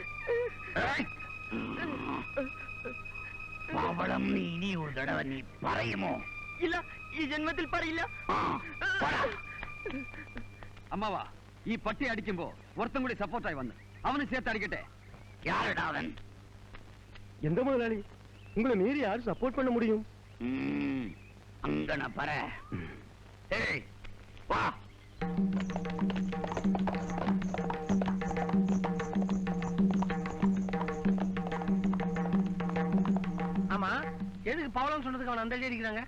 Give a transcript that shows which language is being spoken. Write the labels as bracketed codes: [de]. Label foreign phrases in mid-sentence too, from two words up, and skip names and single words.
[ta] பவளம் நீ இனி ஒரு தடவை நீ பறையுமோ? [ml] இல்ல ഈ ജന്മത്തിൽ പറയില്ല. അമ്മാവാ ഈ പട്ടി അടിക്കുമ്പോ ഒരുത്തം കൂടി സപ്പോർട്ടായി വന്ന് അവന് ചേർത്ത് അടിക്കട്ടെ. [ta] யாருடா அவன்? எந்த முதலாளி உங்களை மீறி யாரும் சப்போர்ட் பண்ண முடியும்? அங்கன பர. ஏய் வா. ஆமா எதுக்கு பவளம் சொன்னதுக்கு அவன் அந்த அடிக்கிறாங்க?